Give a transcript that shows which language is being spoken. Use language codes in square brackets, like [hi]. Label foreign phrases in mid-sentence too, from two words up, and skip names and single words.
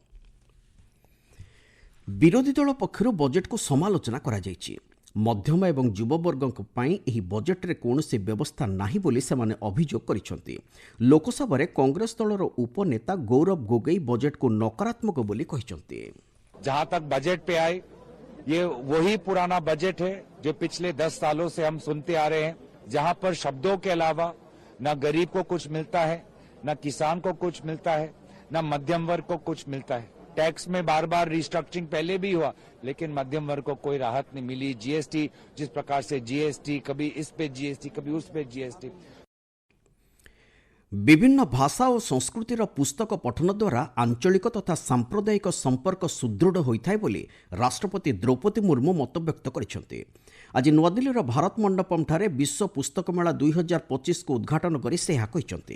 [or] ବିରୋଧୀ ଦଳ ପକ୍ଷରୁ ବଜେଟ୍କୁ ସମାଲୋଚନା କରାଯାଇଛି। ମଧ୍ୟମ ଏବଂ ଯୁବବର୍ଗଙ୍କ ପାଇଁ ଏହି ବଜେଟ୍ରେ କୌଣସି ବ୍ୟବସ୍ଥା ନାହିଁ ବୋଲି ସେମାନେ ଅଭିଯୋଗ କରିଛନ୍ତି। ଲୋକସଭାରେ କଂଗ୍ରେସ ଦଳର ଉପନେତା ଗୌରବ ଗୋଗୋଇ ବଜେଟ୍କୁ ନକାରାତ୍ମକ ବୋଲି କହିଛନ୍ତି। [hi] जहां तक बजट पे आए, ये वही पुराना बजट है जो पिछले 10 सालों से हम सुनते आ रहे हैं, जहां पर शब्दों के अलावा न गरीब को कुछ मिलता है, न किसान को कुछ मिलता है, न मध्यम वर्ग को कुछ मिलता है। टैक्स में बार बार रिस्ट्रक्चरिंग पहले भी हुआ, लेकिन मध्यम वर्ग को कोई राहत नहीं मिली। जीएसटी जिस प्रकार से जीएसटी, कभी इस पे जीएसटी, कभी उस पे जीएसटी। [or] ବିଭିନ୍ନ ଭାଷା ଓ ସଂସ୍କୃତିର ପୁସ୍ତକ ପଠନ ଦ୍ୱାରା ଆଞ୍ଚଳିକ ତଥା ସାମ୍ପ୍ରଦାୟିକ ସମ୍ପର୍କ ସୁଦୃଢ଼ ହୋଇଥାଏ ବୋଲି ରାଷ୍ଟ୍ରପତି ଦ୍ରୌପଦୀ ମୁର୍ମୁ ମତବ୍ୟକ୍ତ କରିଛନ୍ତି। ଆଜି ନୂଆଦିଲ୍ଲୀର ଭାରତ ମଣ୍ଡପମ୍ଠାରେ ବିଶ୍ୱ ପୁସ୍ତକ ମେଳା 2025କୁ ଉଦ୍ଘାଟନ କରି ସେ ଏହା କହିଛନ୍ତି।